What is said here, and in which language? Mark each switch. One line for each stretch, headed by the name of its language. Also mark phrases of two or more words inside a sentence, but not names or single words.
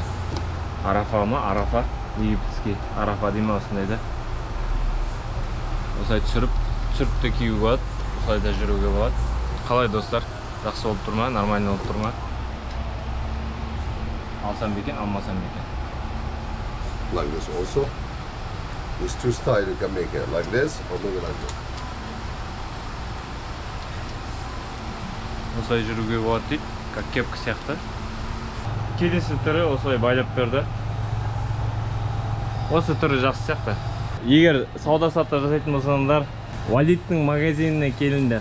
Kazakh: Арафа ма? Арафа. Египетский Арафа дейме осындайды. Осылай түсіріпті киюге болады. Осылай да жүруге болады. Қалай достар? Жақсы болып тұрма? Нормально болып тұрма? Алсам бекен, алмасам бекен.
English: Like this also. There's two styles you can make it. Like this or maybe like this.
Kazakh: Осылай жүруге болады дейді.
Russian: Как кепка
Kazakh: сияқты. Келесі түрі осылай байлап берді. Осы түрі жақсы сияқты. Егер сауда-саттық жасайтын болсаңдар, Валидтің магазиніне келіңдер.